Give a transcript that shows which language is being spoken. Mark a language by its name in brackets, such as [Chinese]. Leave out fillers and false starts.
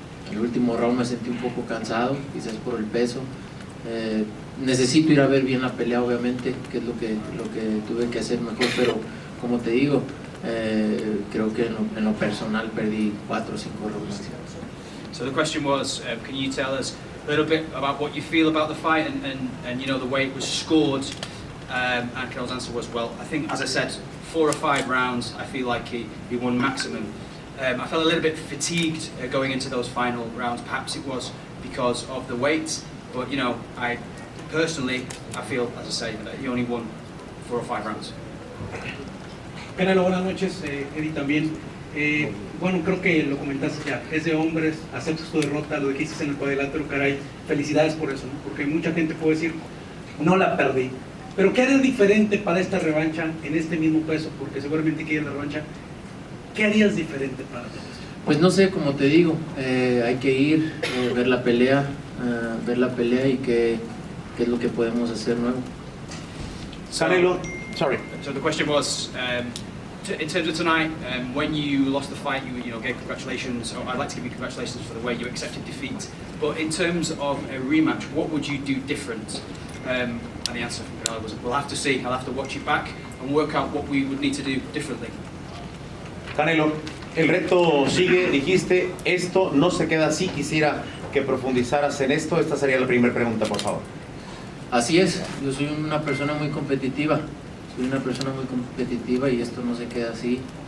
[Spanish] El último round me sentí un poco cansado, quizás por el peso. Necesito ir a ver bien la pelea, obviamente, que es lo que tuve que hacer mejor, pero como te digo, creo que en lo personal perdí 4 o 5 rounds. [English] So the question was, can you tell us a little bit about what you feel about the fight and the way it was scored? And Canelo's answer was, well, I think, as I said, 4 or 5 rounds, I feel like he won maximum. I felt a little bit fatigued going into those final rounds. Perhaps it was because of the weight, but I personally, I feel, as I say, that he only won 4 or 5 rounds. [Spanish] Canelo, buenas noches, Eddie también. Bueno, creo que lo comentaste ya, es de hombres, aceptas tu derrota, lo dijiste en el cuadrilátero, caray, felicidades por eso, ¿no? Porque mucha gente puede decir, no la perdí. Pero ¿qué harías diferente para esta revancha en este mismo peso? Porque seguramente quieres la revancha. ¿Qué harías diferente para todo esto? Pues no sé, como te digo, hay que ir, ver la pelea y qué es lo que podemos hacer nuevo. [English] Canelo, sorry. So the question was, in terms of tonight, when you lost the fight, you gave congratulations. Or I'd like to give you congratulations for the way you accepted defeat. But in terms of a rematch, what would you do different? And the answer from Canelo was, we'll have to see. I'll have to watch it back and work out what we would need to do differently. [Spanish] Canelo, el reto sigue, dijiste, esto no se queda así, quisiera que profundizaras en esto. Esta sería la primera pregunta, por favor. Así es, yo soy una persona muy competitiva, y esto no se queda así.